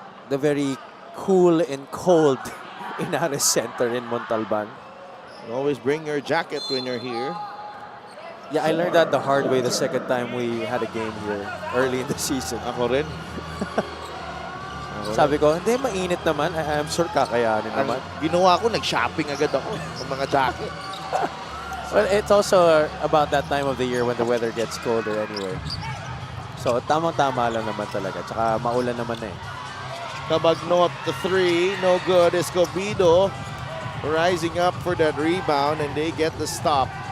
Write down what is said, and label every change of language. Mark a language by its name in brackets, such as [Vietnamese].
[English] The very cool and cold Inares Center in Montalban. You always bring your jacket when you're here. Yeah, I learned that the hard way the second time we had a game here early in the season. [Filipino] Ako rin. Sabi ko, hindi, mainit naman. [English] I'm sure [Filipino] kakayanin naman. Ginawa ko, nag-shopping agad ako ng mga jacket. [English] Well, it's also about that time of the year when the weather gets colder anyway. [Filipino] So, tamang-tama lang naman talaga. Tsaka maulan naman na eh. [English] Cabagnot, the 3, no good. Escobedo rising up for that rebound and they get the stop.